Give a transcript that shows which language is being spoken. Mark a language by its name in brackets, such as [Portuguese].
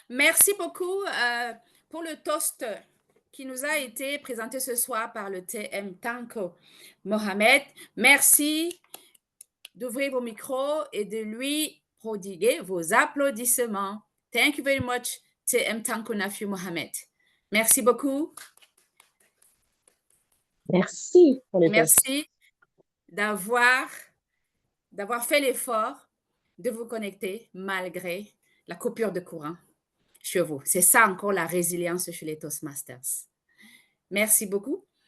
[French] Merci beaucoup pour le toast qui nous a été présenté ce soir par le TM Tanko Mohamed. Merci d'ouvrir vos micros et de lui prodiguer vos applaudissements. [English] Thank you very much, TM Tanko Nafi Mohamed. [French] Merci beaucoup. Merci pour les Merci d'avoir fait l'effort de vous connecter malgré la coupure de courant chez vous. C'est ça encore la résilience chez les Toastmasters. Merci beaucoup.